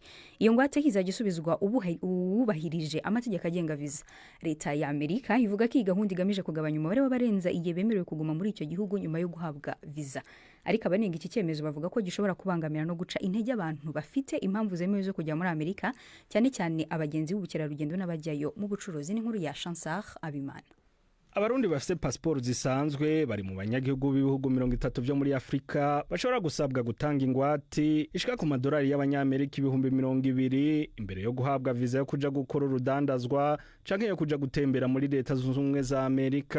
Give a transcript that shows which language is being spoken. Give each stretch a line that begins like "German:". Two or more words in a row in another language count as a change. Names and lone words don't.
Kinyarwanda: Iyo ngwate izajya isubizwa ubahirije amategeko agenga viza. Leta ya Amerika ivuga ko iyi gahunda igamije kugabanya umubare w'abarenza igihe bemerewe kuguma muri icyo gihugu nyuma yo guhabwa viza. Ariko abanenga iki cyemezo bavuga ko gishobora kubangamira no guca intege abantu bafite impamvu zemewe zo kujya muri Amerika, cyane cyane abagenzi b'ubukerarugendo n'abajyayo mu bucuruzi. N'inkuru ya Chansar Abimana.
Rundi: Abarundi bafite pasiporo zisanzwe bari mu banyagihugu b'ibihugu 30 byo muri Afrika bashobora gusabwa gutanga ingwati ishika ku madolari y'abanyamerika 200,000 imbere yo guhabwa visa yo kuja gukora urudandazwa canke yo kuja gutembera muri leta zunze ubumwe za Amerika.